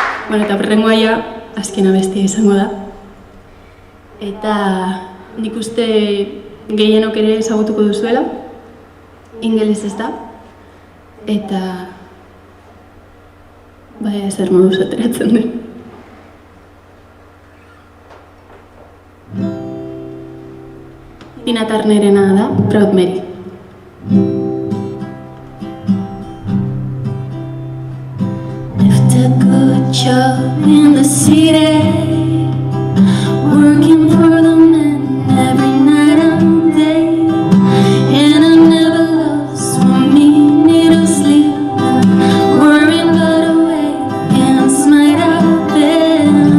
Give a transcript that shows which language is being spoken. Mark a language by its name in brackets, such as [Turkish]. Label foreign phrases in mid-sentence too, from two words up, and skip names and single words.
[Basque] Eta horrengoa azken abestia izango da. Eta nik uste gehienok ere ezagutuko duzuela, ingeles ez da, eta zer moduz ateratzen den. Tina Turnerena da, Proud Mary. [English] Left a good job in the city, working for the men every night and day, and I never lost one minute of sleep, worrying about a way against my bed.